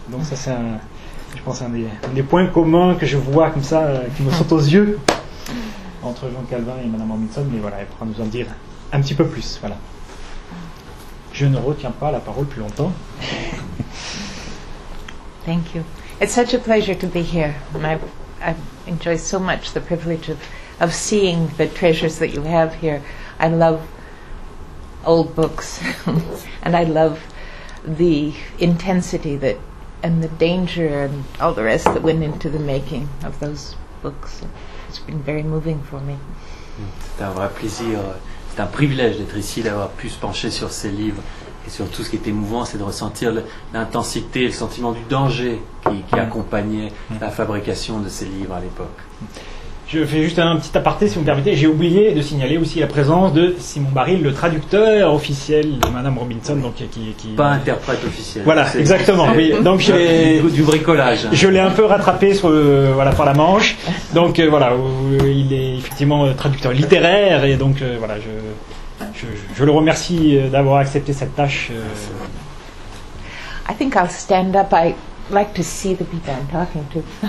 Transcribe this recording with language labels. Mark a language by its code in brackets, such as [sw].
[fr] Donc ça, c'est, je pense, un des points communs que je vois comme ça, qui me saute aux yeux entre Jean Calvin et Madame Robinson, mais voilà, elle pourra nous en dire un petit peu plus. Voilà. Je ne retiens pas la parole plus longtemps. [en] Thank you. It's such a pleasure to be here. I enjoy so much the privilege of seeing the treasures that you have here. I love old books and I love the intensity that and the danger and all the rest that went into the making of those books. It's been very moving for me. [fr] C'est un vrai plaisir, c'est un privilège d'être ici, d'avoir pu se pencher sur ces livres et sur tout ce qui était mouvant, c'est de ressentir l'intensité, le sentiment du danger qui accompagnait la fabrication de ces livres à l'époque. Je fais juste un petit aparté, si vous me permettez. J'ai oublié de signaler aussi la présence de Simon Baril, le traducteur officiel de Madame Robinson. Donc qui... Pas interprète officiel. Voilà, c'est exactement. C'est... Oui. Donc j'ai... Du bricolage. Je l'ai un peu rattrapé par la manche. Donc voilà, il est effectivement traducteur littéraire. Et donc voilà, je le remercie d'avoir accepté cette tâche. [en] I think I'll stand up. I like to see the people I'm talking to.